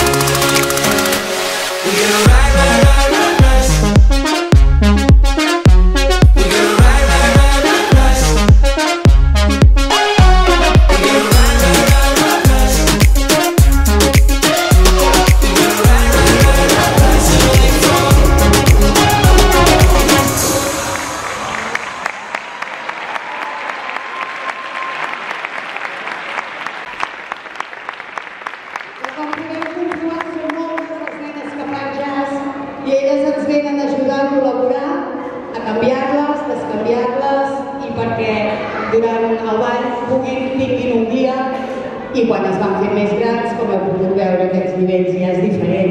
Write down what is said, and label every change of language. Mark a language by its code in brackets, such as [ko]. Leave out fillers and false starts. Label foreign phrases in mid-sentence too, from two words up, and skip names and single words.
[en] We're gonna ride, ride, ride, ride, rise. We're gonna ride, ride, ride, ride, rise. We're gonna ride, ride, ride, ride, rise. We're gonna ride, ride, ride, ride, rise till we fall. [ca] Com podem comprovar, són moltes les nenes que fan jazz i elles ens venen a ajudar a col·laborar, a canviar-les, descanviar-les i perquè durant el ball tinguin un dia i quan es van fer més grans, com heu pogut veure, aquests nivells ja és diferent.